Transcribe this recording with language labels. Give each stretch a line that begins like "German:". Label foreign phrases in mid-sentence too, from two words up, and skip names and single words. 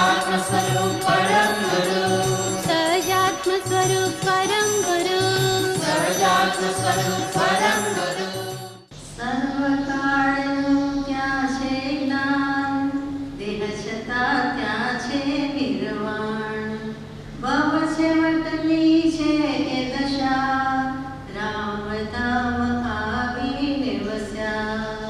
Sanskrit: स्वरूप परम गुरु, सहजात्म स्वरूप परम गुरु, सहजात्म स्वरूप परम गुरु।
Gujarati: સર્વકાળનું ત્યાં છે જ્ઞાન, દેહ છતાં ત્યાં છે નિર્વાણ. ભવ છેવટની છે એ દશા, રામ ધામ આવીને વસ્યા.